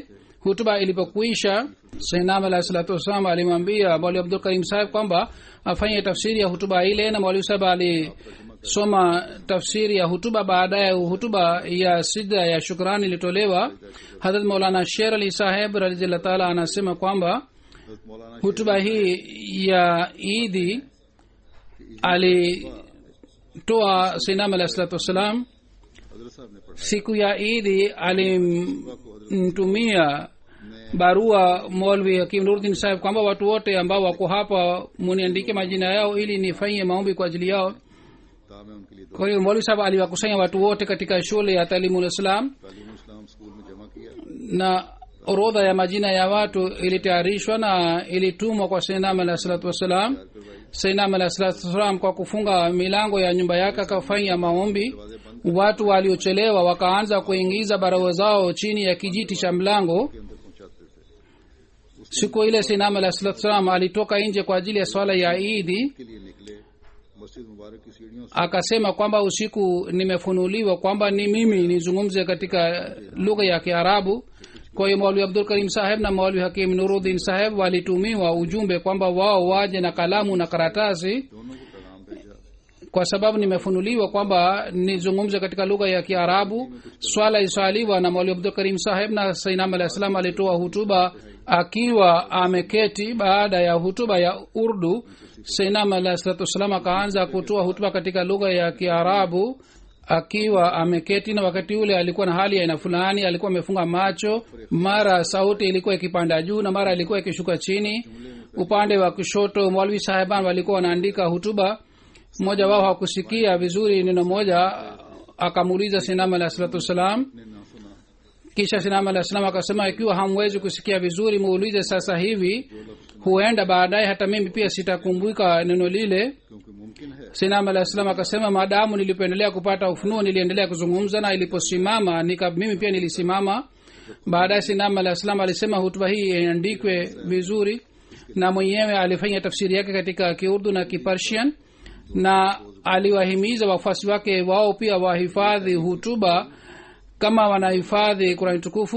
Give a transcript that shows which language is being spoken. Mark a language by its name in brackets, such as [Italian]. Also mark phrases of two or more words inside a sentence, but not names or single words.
[Swahili] Hutuba ilipokwisha, Sayyidina [Arabic] عليه الصلاة والسلام [Swahili] alimwambia Maulvi Abdul Karim Saheb kwamba afanye tafsiri ya hutuba ile, na Maulvi Saheb alisoma tafsiri ya hutuba. Baadaye hutuba ya sijda ya shukrani ilitolewa. Hazrat Maulana Sher Ali Saheb [Arabic] رضي الله تعالى [Swahili] anasema kwamba [Urdu] حضرت مولانا [Swahili] hutuba hii ya idi alitoa sayyidina [Arabic] عليه الصلاة والسلام. [Urdu] حضرت صاحب نے پڑھا [Swahili] siku ya idi alimtumia barua Maulvi Hakim Nuruddin Sahib kwamba watu wote ambao wako hapa muniandike majina yao ili nifanye maombi kwa ajili yao. [Urdu] تامے ان کے لیے [Swahili] kwa hiyo Maulvi Sahib aliwakusanya watu wote katika shule ya Talimul Islam [Urdu] تعلیم اسلام سکول میں جمع کیا [Swahili] na orodha ya majina ya watu ilitayarishwa na ilitumwa kwa Sayyidina [Arabic] عليه الصلاة والسلام. [Swahili] Sayyidina [Arabic] عليه الصلاة والسلام [Swahili] kwa kufunga milango ya nyumba yake akafanya maombi. Watu waliochelewa wakaanza kuingiza barua zao chini ya kijiti cha mlango. [Urdu] کے اندر پہنچاتے تھے [Swahili] siku ile Sayyidina [Arabic] عليه الصلاة والسلام [Swahili] alitoka nje kwa ajili ya swala ya idi. [Urdu] کے لیے نکلے مسجد مبارک کی سیڑھیوں سے [Swahili] Akasema kwamba usiku nimefunuliwa kwamba ni mimi nizungumze katika lugha ya Kiarabu. kwa hiyo Maulvi Abdul Karim Saheb na Maulvi Hakim Nuruddin Saheb walitumiwa ujumbe kwamba wao waje na kalamu na karatasi, [Urdu] دونوں کو پیغام بھیجا [Swahili] kwa sababu nimefunuliwa kwamba nizungumze katika lugha ya Kiarabu. Swala iswaliwa na Maulvi Abdul Karim Saheb na Sayyidina [Arabic] عليه السلام [Swahili] alitoa hutuba akiwa ameketi. Baada ya hutuba ya Urdu, Sayyidina [Arabic] عليه السلام [Swahili] akaanza kutoa hutuba katika lugha ya Kiarabu akiwa ameketi, na wakati ule alikuwa na hali ya aina fulani. Alikuwa amefunga macho, mara sauti ilikuwa ikipanda juu na mara ilikuwa ikishuka chini. Upande wa kushoto Maulvi Sahiban walikuwa wanaandika hutuba. mmoja wao hakusikia vizuri neno moja, akamuuliza Sayyidina [Arabic] عليه الصلاة والسلام. [Urdu] نے نہ سنا [Swahili] kisha Sayyidina [Arabic] عليه السلام [Swahili] akasema, ikiwa hamwezi kusikia vizuri muulize sasa hivi, huenda baadaye hata mimi pia sitakumbuka neno lile. [Urdu] کیونکہ ممکن ہے [Swahili] Sayyidina [Arabic] عليه السلام [Swahili] akasema, maadamu nilipoendelea kupata ufunuo niliendelea kuzungumza, na iliposimama mimi pia nilisimama. Baadaye Sayyidina [Arabic] عليه السلام [Swahili] alisema hutuba hii iandikwe vizuri, na mwenyewe alifanya tafsiri yake katika Kiurdu na Kipersian, na aliwahimiza wafuasi wake wao pia wahifadhi hutuba kama wanahifadhi Qur'an tukufu.